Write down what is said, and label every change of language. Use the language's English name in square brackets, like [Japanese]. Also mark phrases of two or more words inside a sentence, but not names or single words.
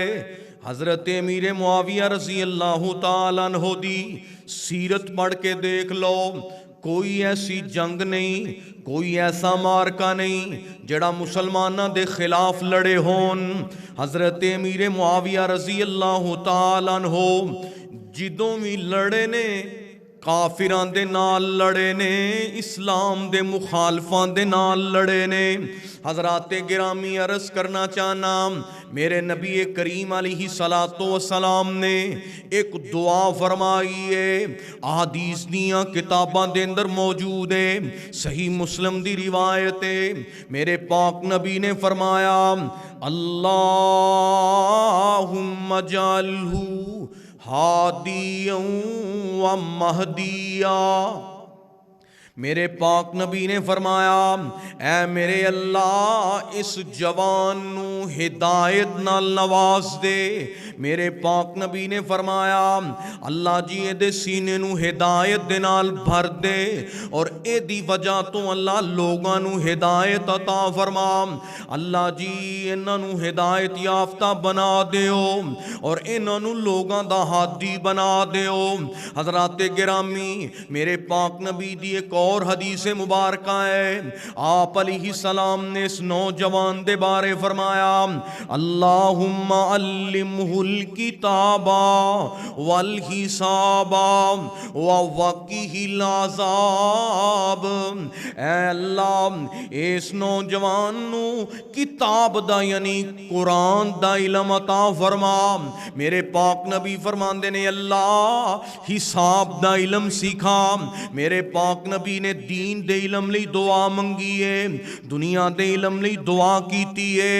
[Punjabi] حضرت امیر معاویہ رضی اللہ تعالیٰ عنہ دی سیرت پڑھ کے دیکھ لو، کوئی ایسی جنگ نہیں، کوئی ایسا مارکا نہیں جڑا مسلمانہ دے خلاف لڑے ہون۔ حضرت امیر معاویہ رضی اللہ تعالیٰ عنہ جدوں بھی لڑے نے کافران دے نال لڑے نے، اسلام دے مخالفان دے نال لڑے نے۔ حضرات گرامی عرض کرنا چاہنا، میرے نبی کریم علیہ الصلوۃ والسلام نے ایک دعا فرمائی ہے، احادیث دیاں کتاباں دے اندر موجود ہے، صحیح مسلم دی روایت ہے۔ میرے پاک نبی نے فرمایا، [Arabic] اللہم اجعلہ ہادیا و مہدیا۔ [Punjabi] میرے پاک نبی نے فرمایا، اے میرے اللہ اس جوان نو ہدایت نال نواز دے۔ میرے پاک نبی نے فرمایا، اللہ جی اے دے سینے نو ہدایت دے نال بھر دے اور اے دی وجہ تو اللہ لوگاں نو ہدایت عطا فرما۔ اللہ جی انہاں نو ہدایت یافتہ بنا دیو اور انہاں نو لوگاں دا ہادی بنا دیو۔ حضرات گرامی، میرے پاک نبی دی ایک اور حدیث مبارکہ ہے، آپ علیہ السلام نے اس نوجوان دے بارے فرمایا [Arabic] اللہم علمہ الکتاب والحساب ووقہ العذاب۔ [Punjabi] اے اللہ اس نوجوان نو کتاب دا یعنی قرآن دا علم عطا فرما۔ میرے پاک نبی فرماندے نے اللہ حساب دا علم سکھا۔ میرے پاک نبی نے دین دے علم لئی دعا منگی ہے، دنیا دے علم لئی دعا کیتی ہے۔